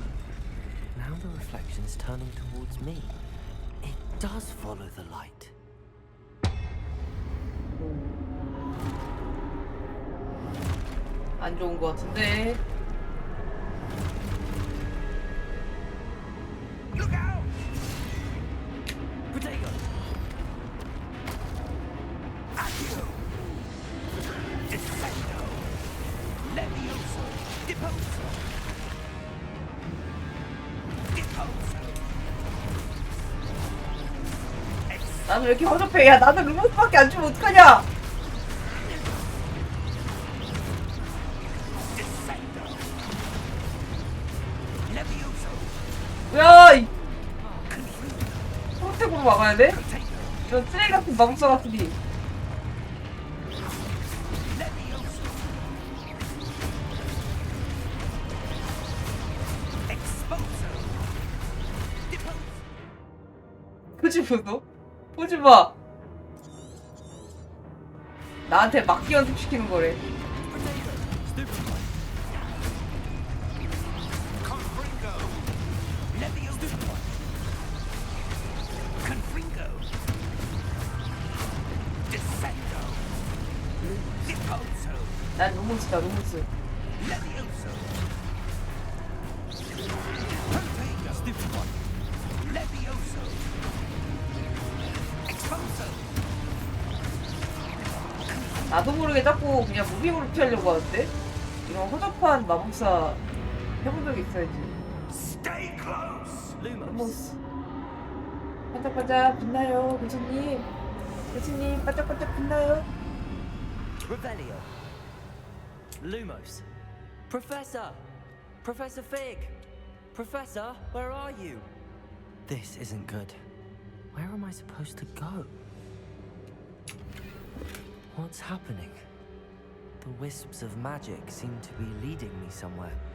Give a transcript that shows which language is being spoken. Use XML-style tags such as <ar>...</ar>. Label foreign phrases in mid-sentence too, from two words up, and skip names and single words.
<en>Now the reflection's turning towards me. It does follow the light.</en> <ko>안 좋은 거 같은데.</ko> <en>Look out! Potato! Accio! Descendo! Levioso! Deposo! Deposo!</en> <ko>나는 왜 이렇게 허접해? 야, 나는 루머스밖에 안 주면 어떡하냐?</ko> <en>Descendo! Levioso!</en> <ko>뭐야, 이 선택으로 막아야 돼? 이런 쓰레기 같은 마법사 같으니.</ko> <en>Levioso! Exposo! Deposo!</en> <ko>그지 보소? 보지 마. 나한테 막기 연습시키는 거래.</ko> <en>Confringo! Levioso! Confringo! Descendo! Deposo!</en> <ko>난 루머스다, 루머스.</ko> <en>Levioso! Protego! Levioso! Exposo!</en> <ko>나도 모르게 자꾸 그냥 무빙으로 피하려고 하는데? 이런 허접한 마법사 해본 적이 있어야지.</ko> <en>Stay close!</en> <ko>루머스. 반짝반짝 빛나요, 교수님. 교수님, 반짝반짝 빛나요.</ko> <en>Revelio. Lumos. Professor! Professor Fig! Professor, where are you? This isn't good. Where am I supposed to go? What's happening? The wisps of magic seem to be leading me somewhere.</en>